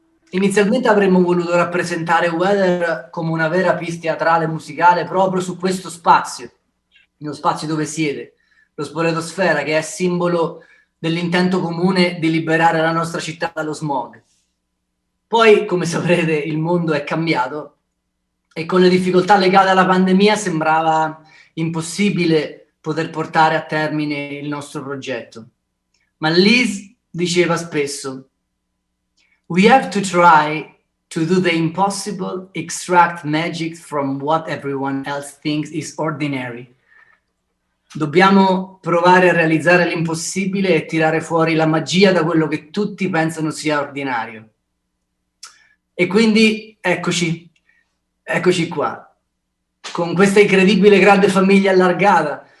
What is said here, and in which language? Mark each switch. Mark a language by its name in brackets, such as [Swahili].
[Italian] Inizialmente avremmo voluto rappresentare Weather come una vera pièce teatrale musicale proprio su questo spazio, nello spazio dove siete, lo Spoletosfera, che è simbolo dell'intento comune di liberare la nostra città dallo smog. Poi, come saprete, il mondo è cambiato e con le difficoltà legate alla pandemia sembrava impossibile poter portare a termine il nostro progetto. Ma Liz diceva spesso: [English] "We have to try to do the impossible, extract magic from what everyone else thinks is ordinary." [Italian] Dobbiamo provare a realizzare l'impossibile e tirare fuori la magia da quello che tutti pensano sia ordinario. E quindi eccoci qua, con questa incredibile grande famiglia allargata.